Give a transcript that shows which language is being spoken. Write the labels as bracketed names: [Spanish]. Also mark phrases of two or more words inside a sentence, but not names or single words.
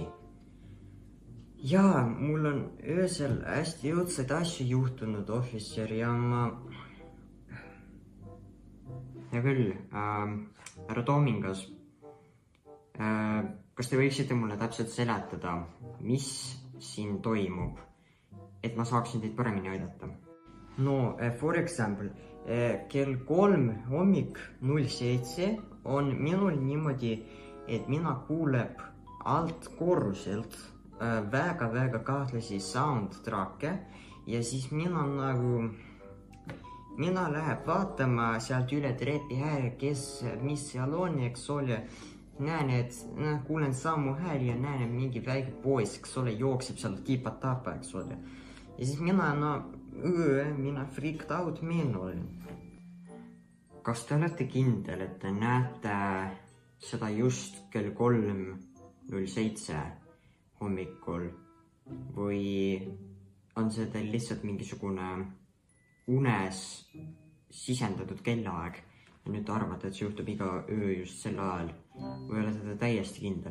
[Estonian] Jaa, mul on öösel hästi õudseid asju juhtunud, ohvitser, ja Hea küll, härra Toomingas, kas te võiksite mulle täpselt seletada, mis siin toimub, et ma saaksin teid paremini aidata? [English] No, for example, [Estonian] kell 3 hommik 07 on minul niimoodi, et mina kuuleb alt korruselt väga kahtlasi soundtrack'e ja siis mina läheb vaatama sealt üle trepi hääle, mis seal on, eks ole. Näen, et kuulen samu hääli ja näen, et mingi väike poiss, eks ole, jookseb sealt tipa-tapa, eks ole. Ja siis mina [English] freaked out man [Estonian] olen. Kas te olete kindel, et te näete seda just kell 3:07 hommikul või on see teil lihtsalt mingisugune unes sisendatud kellaaeg ja nüüd te arvate, et see juhtub iga öö just sel ajal või olete te täiesti kindel?